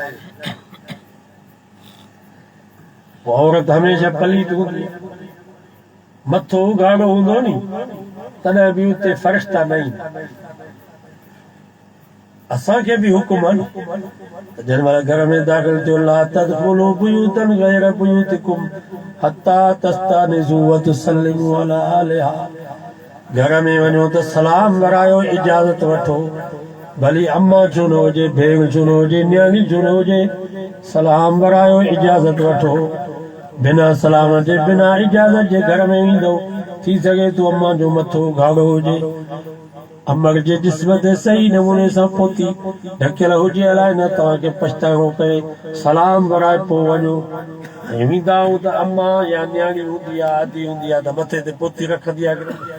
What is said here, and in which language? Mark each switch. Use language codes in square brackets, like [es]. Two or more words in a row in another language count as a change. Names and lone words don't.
[sd] औरत हमेशह पलीत हूंदी मथो उघाड़ो हूंदो नी तॾहिं बि उते फ़रिश्ता न ईंदा असांखे बि हुकुम आहे न जंहिं महिल घर में दाख़िल थियो [ar] لا تدخلوا بيوتا غير بيوتكم حتى تستأنسوا وتسلموا على أهلها [sd] घर में वञो त सलाम वरायो इजाज़त वठो भली अम्मा छो न हुजे भेण छो न हुजे न्याणी छो न हुजे सलाम वरायो इजाज़त वठो बिना सलाम जे बिना इजाज़त जे घर में ईंदो थी सघे तो अम्मा जो मथो उघाड़ो हुजे अमर जे जिस्म ते सही नमूने सां पोती ढकियल हुजे अलाए न तव्हांखे पछताइणो पए सलाम वराए पोइ वञो ऐं वेंदा आहियूं त अम्मा या न्याणी हूंदी आहे आदि हूंदी आहे त मथे ते पोती रखंदी आहे